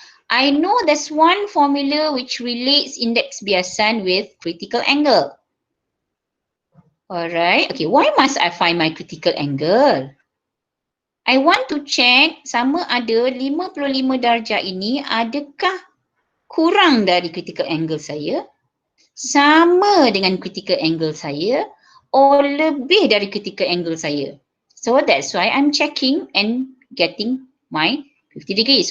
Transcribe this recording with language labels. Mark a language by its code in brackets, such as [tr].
[en] I know there's one formula which relates indeks biasan with critical angle. Alright, okay, why must I find my critical angle? I want to check [ms] sama ada 55 darjah ini adakah kurang dari critical angle saya, sama dengan critical angle saya, or lebih dari critical angle saya. [en] So that's why I'm checking and getting my 50 degree.